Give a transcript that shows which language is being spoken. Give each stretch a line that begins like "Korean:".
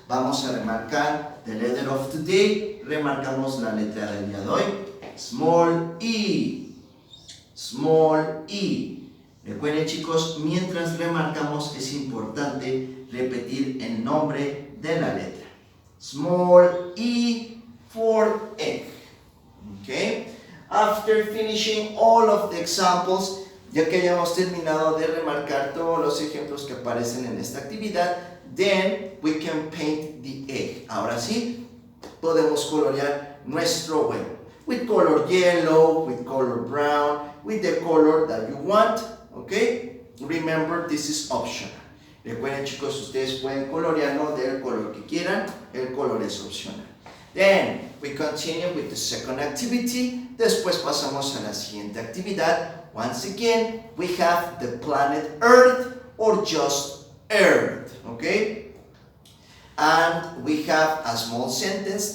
Spanish: Vamos a remarcar
English: the letter of today.
Spanish: Remarcamos la letra del día de hoy. Small e. Small e. Recuerden, chicos, mientras remarcamos es importante repetir el nombre de la letra.
English: Small e for egg. Okay. After finishing all of the examples,
Spanish: ya que hayamos terminado de remarcar todos los ejemplos que aparecen en esta actividad,
English: then we can paint the egg.
Spanish: Ahora sí, podemos colorear nuestro huevo.
English: With color yellow, with color brown, with the color that you want. Okay? Remember, this is optional.
Spanish: Recuerden, chicos, ustedes pueden colorearlo del color que quieran. El color es opcional.
English: Then, we continue with the second activity.
Spanish: Después pasamos a la siguiente actividad.
English: Once again, we have the planet Earth or just Earth. Okay? And we have a small sentence.